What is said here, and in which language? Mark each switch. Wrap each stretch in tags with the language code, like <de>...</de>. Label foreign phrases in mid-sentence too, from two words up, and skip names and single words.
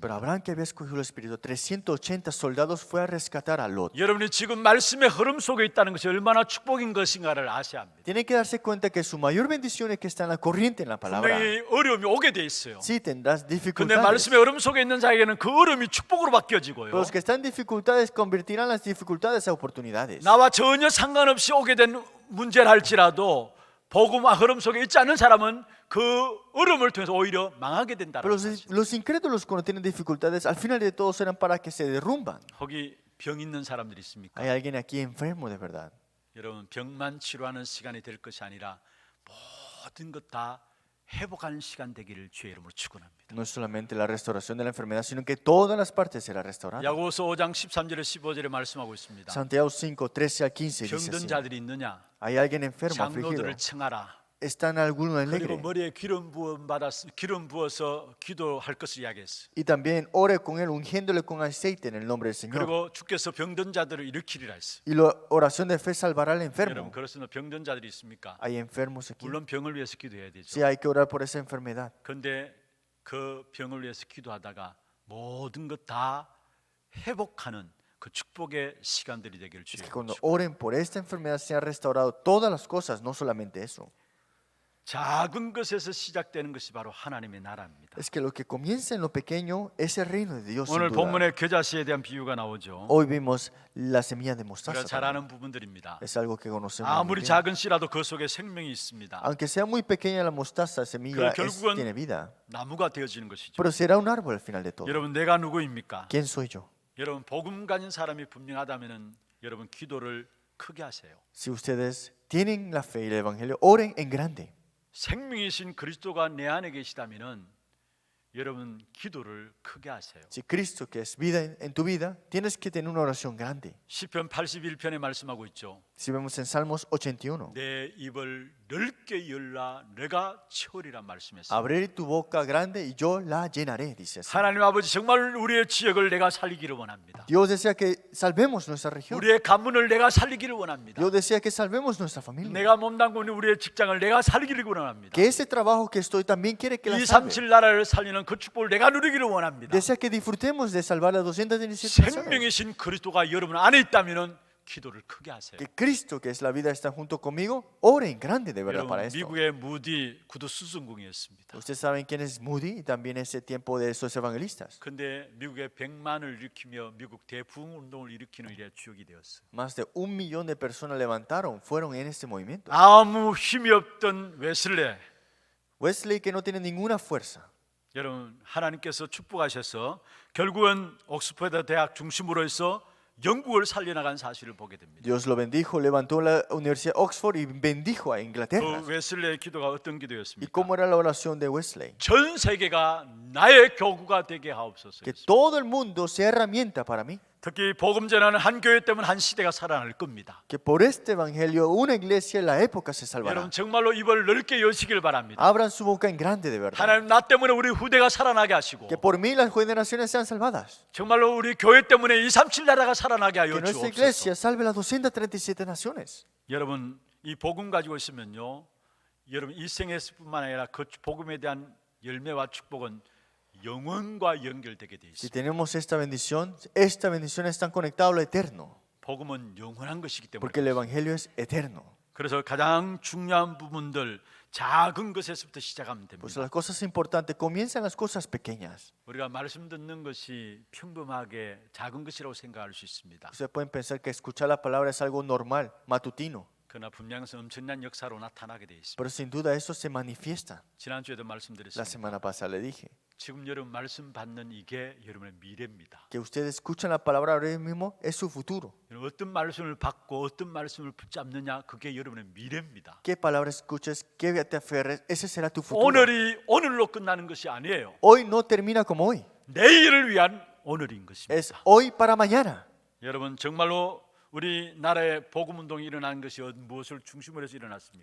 <es>Pero Abraham, que había escogido el espíritu, 380 soldados fue a rescatar a Lot.</es> <ko>여러분이 지금 말씀의 흐름 속에 있다는 것이 얼마나 축복인 것인가를 아셔야 합니다.</ko> <es>Tienen que darse cuenta que su mayor bendición es que está en la corriente en la palabra.</es> <ko>분명히 어려움이 오게 돼 있어요.</ko> <es>Sí, tendrás</es> <ko>근데</ko> <es>dificultades.</es> <ko>말씀의 흐름 속에 있는 자에게는 그 어려움이 축복으로 바뀌어지고요.</ko> <es>Pero los que están en dificultades convertirán las dificultades a oportunidades.</es> <ko>나와 전혀 상관없이 오게 된 문제를 할지라도 복음과 흐름 속에 있지 않은 사람은 그 어려움을 통해서 오히려 망하게 된다는</ko> <es>Pero</es> <ko>사실.</ko> <es>los incrédulos cuando tienen dificultades, al final de todo serán para que se derrumban.</es> <ko>거기 병 있는 사람들이 있습니까?</ko> <es>Hay alguien aquí enfermo de verdad.</es> <ko>여러분 병만 치료하는 시간이 될 것이 아니라 모든 것 다 회복하는 시간 되기를 주의 이름으로 축원합니다.</ko> <es>No es solamente la restauración de la enfermedad, sino que todas las partes serán restauradas.</es> <ko>야고보서 5장 13절에 15절에 말씀하고 있습니다.</ko> <es>Santiago 5, 13 al 15 dice</es> <ko>병든</ko> <es>así.</es> <ko>자들이 있느냐?</ko> <es>Hay alguien enfermo, afligido.</es> <ko>장로들을 청하라.</ko> <es>¿Están algunos</es> <ko>그리고</ko> <es>alegres?</es> <ko>머리에 기름 부어서 기도할 것을 이야기했어요.</ko> <es>Y también ore con él, ungiéndole con aceite en el nombre del Señor.</es> <ko>그리고 주께서 병든 자들을 일으키리라 했어요.</ko> <es>Y la oración de fe salvará al</es> <ko>여러분</ko> <es>enfermo.</es> <ko>그렇습니다. 병든 자들이 있습니까?</ko> <es>Hay enfermos aquí.</es> <ko>물론 병을 위해서 기도해야 되죠.</ko> <es>Sí, hay que orar por esa enfermedad.</es> <ko>그런데 그 병을 위해서 기도하다가 모든 것 다 회복하는 그 축복의 시간들이 되기를</ko> <es>Es que</es> <ko>주여.</ko> <es>cuando oren por esta enfermedad se han restaurado todas las cosas, no solamente eso.</es> <ko>작은 것에서 시작되는 것이 바로 하나님의 나라입니다.</ko> <es>Es que lo que comienza en lo pequeño es el reino de Dios.</es> <ko>오늘</ko> <es>Sin duda.</es> <ko>본문에 겨자씨에 대한 비유가 나오죠.</ko> <es>Hoy vimos la semilla de</es> <ko>우리가</ko> <es>mostaza.</es> <ko>잘</ko> <es>también.</es> <ko>아는 부분들입니다.</ko> <es>Es algo que conocemos. muy</es> <ko>아무리</ko> <es>bien.</es> <ko>작은 씨라도 그 속에 생명이 있습니다.</ko> <es>Aunque sea muy pequeña la mostaza, semilla</es> <ko>Pero 결국은</ko> <es>tiene vida.</es> <ko>나무가 되어지는 것이죠.</ko> <es>Pero será un árbol al final de todo.</es> <ko>여러분 내가 누구입니까?</ko> <es>¿Quién soy yo?</es> <ko>여러분 복음 가진 사람이 분명하다면은 여러분 기도를 크게 하세요.</ko> <es>Si ustedes tienen la fe y el evangelio, oren en grande.</es> <ko>생명이신 그리스도가 내 안에 계시다면은 여러분 기도를 크게 하세요.</ko> <es>Si Cristo, que es vida en tu vida, tienes que tener una oración grande.</es> <ko>시편 81편에 말씀하고 있죠.</ko> <es>Si vemos en Salmos 81,</es> <ko>내 입을 넓게 열라 내가 채우리란 말씀했어요.</ko> <es>abrir tu boca grande y yo la llenaré, dice así.</es> <ko>하나님 아버지 정말 우리의 지역을 내가 살리기를 원합니다.</ko> <es>Dios desea que salvemos nuestra región.</es> <ko>우리의 가문을 내가 살리기를 원합니다.</ko> <es>Dios desea que salvemos nuestra familia.</es> <ko>내가 몸담고 있는 우리의 직장을 내가 살리기를 원합니다.</ko> <es>Que ese trabajo que estoy también quiere que la 237 salve.</es> <ko>나라를 살리는 그 축복을 내가 누리기를 원합니다.</ko> <es>Desea que disfrutemos de salvar a 217 personas.</es> <ko>생명이신 그리스도가 여러분 안에 있다면은 기도를 크게 하세요.</ko> <es>Que Cristo, que es la vida, está junto conmigo. Oren grande de verdad para</es> <ko>여러분</ko> <es>esto.</es> <ko>미국의 무디 구두 수승궁이었습니다.</ko> <es>Ustedes saben quién es Moody y también ese tiempo de esos evangelistas.</es> <ko>근데 미국의 100만을 일으키며 미국 대부흥 운동을 일으키는 일에 주역이 되었어요.</ko> <es>Más de 1 millón de personas levantaron, fueron en este movimiento.</es> <ko>아무 힘이 없던 웨슬레</ko> <es>Wesley, que no tiene ninguna fuerza.</es> <ko>여러분 하나님께서 축복하셔서 결국은 옥스퍼드 대학 중심으로 해서 영국을 살려나간 사실을 보게 됩니다.</ko> <es>Dios lo bendijo, levantó la Universidad de Oxford y bendijo a</es> <ko>그</ko> <es>Inglaterra.</es> <ko>웨슬레의 기도가 어떤</ko> <es>¿Y</es> <ko>기도였습니까?</ko> <es>cómo era la oración de Wesley?</es> <ko>전 세계가 나의 교구가 되게 하옵소서.</ko> <es>Que todo el mundo sea herramienta para mí.</es> <ko>특히 복음 전하는 한 교회 때문에 한 시대가 살아날 겁니다.</ko> <es>que por este evangelio una iglesia en la época se salvará.</es> <ko>여러분 정말로 입을 넓게 여시길 바랍니다.</ko> <es>Abran su boca en grande de verdad.</es> <ko>하나님 나 때문에 우리 후대가 살아나게 하시고</ko> <es>Que por mí las generaciones sean salvadas.</es> <ko>정말로 우리 교회 때문에 237 나라가 살아나게</ko> <es>Que</es> <ko>하여</ko> <es>nuestra</es> <ko>주옵소서.</ko> <es>iglesia salve las 237 naciones.</es> <ko>여러분 이 복음 가지고 있으면요, 여러분 이 생에서뿐만 아니라 그 복음에 대한 열매와 축복은 영원과 연결되게 돼</ko> <es>Si</es> <ko>있습니다.</ko> <es>tenemos esta bendición está conectada a lo eterno.</es> <ko>복음은 영원한 것이기 때문에.</ko> <es>Porque el evangelio es eterno.</es> <ko>그래서 가장 중요한 부분들 작은 것에서부터 시작하면</ko> <es>Pues</es> <ko>됩니다.</ko> <es>las cosas importantes comienzan las cosas pequeñas.</es> <ko>우리가 말씀 듣는 것이 평범하게 작은 것이라고 생각할 수 있습니다.</ko> <es>Ustedes pueden pensar que escuchar la palabra es algo normal, matutino.</es> <ko>그러나 분명히 엄청난 역사로 나타나게 돼 있습니다.</ko> <es>Pero sin duda eso se manifiesta.</es> <ko>지난주에도</ko> <es>La</es> <ko>말씀드렸습니다.</ko> <es>semana pasada le dije</es> <ko>지금 여러분 말씀 받는 이게 여러분의 미래입니다.</ko> <es>que ustedes escuchan la palabra ahora mismo es su futuro.</es> <ko>여러분 어떤 말씀을 받고 어떤 말씀을 붙잡느냐 그게 여러분의 미래입니다.</ko> <es>¿Qué palabra escuches? ¿Qué te aferres? Ese será tu futuro.</es> <ko>오늘이 오늘로 끝나는 것이 아니에요.</ko> <es>Hoy no termina como hoy.</es> <ko>내일을 위한 오늘인</ko> <es>Es</es> <ko>것입니다.</ko> <es>hoy para mañana.</es> <ko>여러분 정말로 우리나라의 복음 운동이 일어난 것이 무엇을 중심으로 해서 일어났습니까?</ko>